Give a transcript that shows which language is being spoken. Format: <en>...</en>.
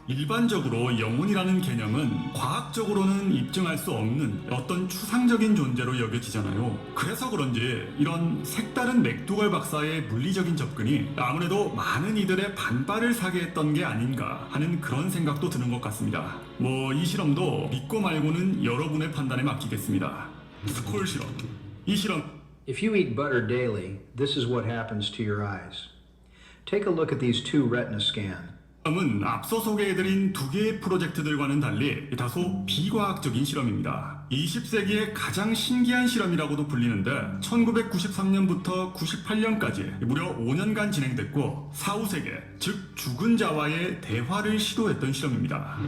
<ko>일반적으로 영혼이라는 개념은 과학적으로는 입증할 수 없는 어떤 추상적인 존재로 여겨지잖아요. 그래서 그런지 이런 색다른 맥두걸 박사의 물리적인 접근이 아무래도 많은 이들의 반발을 사게 했던 게 아닌가 하는 그런 생각도 드는 것 같습니다. 이 실험도 믿고 말고는 여러분의 판단에 맡기겠습니다. 스콜 실험. 이 실험</ko> <en>If you eat butter daily, this is what happens to your eyes. Take a look at these two retina scans.</en> <ko>실험은 앞서 소개해드린 두 개의 프로젝트들과는 달리 다소 비과학적인 실험입니다. 20세기의 가장 신기한 실험이라고도 불리는데 1993년부터 98년까지 무려 5년간 진행됐고 사후세계, 즉 죽은 자와의 대화를 시도했던 실험입니다.</ko>